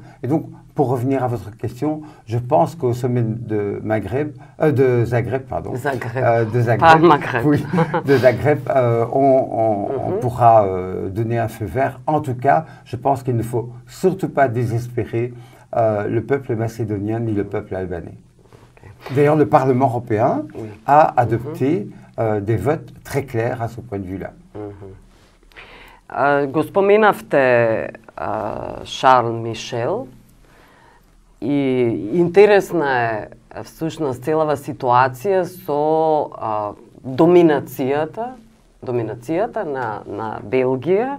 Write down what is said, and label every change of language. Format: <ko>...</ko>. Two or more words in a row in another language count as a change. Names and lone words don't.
<fr>Et donc, pour revenir à votre question, je pense qu'au sommet de Zagreb, oui, de Zagreb, on pourra donner un feu vert. En tout cas, je pense qu'il ne faut surtout pas désespérer le peuple macédonien ni le peuple albanais. D'ailleurs, le Parlement européen a adopté des votes très clairs à ce point de vue-là.</fr> <mk>Го споменавте Шарл Мишел, и интересна е всушност целава ситуација со доминацијата на Белгија.</mk>